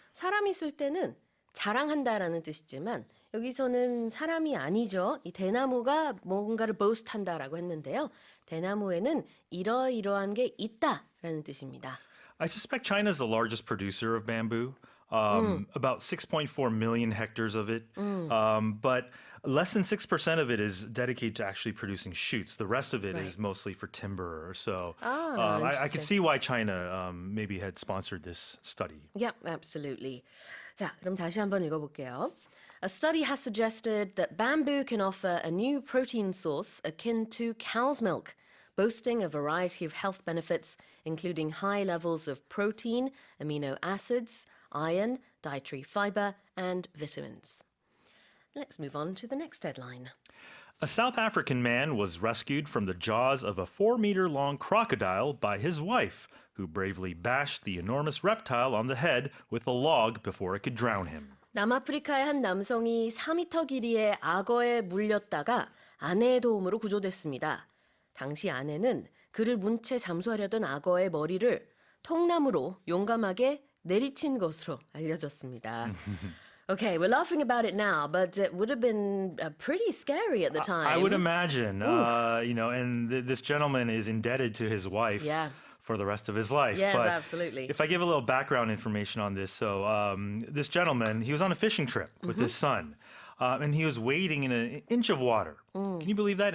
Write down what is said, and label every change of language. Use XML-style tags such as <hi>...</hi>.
<ko>사람이 쓸 때는 자랑한다라는 뜻이지만 여기서는 사람이 아니죠. 이 대나무가 뭔가를 boast한다라고 했는데요. 대나무에는 이러이러한 게 있다라는 뜻입니다.</ko> <en>I suspect China is the largest producer of bamboo. About 6.4 million hectares of it. But less than 6% of it is dedicated to actually producing shoots. The rest of it is Right. mostly for timber. So I could interesting. see why China maybe had sponsored this study. Yeah, absolutely.</en> <ko>자, 그럼 다시 한번 읽어볼게요.</ko> <en>A study has suggested that bamboo can offer a new protein source akin to cow's milk, boasting a variety of health benefits, including high levels of protein, amino acids, iron, dietary fiber, and vitamins. Let's move on to the next headline. A South African man was rescued from the jaws of a 4-meter-long crocodile by his wife, who bravely bashed the enormous reptile on the head with a log before it could drown him.</en> <ko>남아프리카의 한 남성이 4m 길이의 악어에 물렸다가 아내의 도움으로 구조됐습니다. 당시 아내는 그를 문채 잠수하려던 악어의 머리를 통나무로 용감하게 내리친 것으로 알려졌습니다.</ko> <en>Okay, we're laughing about it now, but it would have been pretty scary at the time. I would imagine, and this gentleman is indebted to his wife. Yeah. For the rest of his life. Yes, but absolutely. If I give a little background information on this, so this gentleman, he was on a fishing trip with his son, and he was wading in an inch of water. Can you believe that?</en>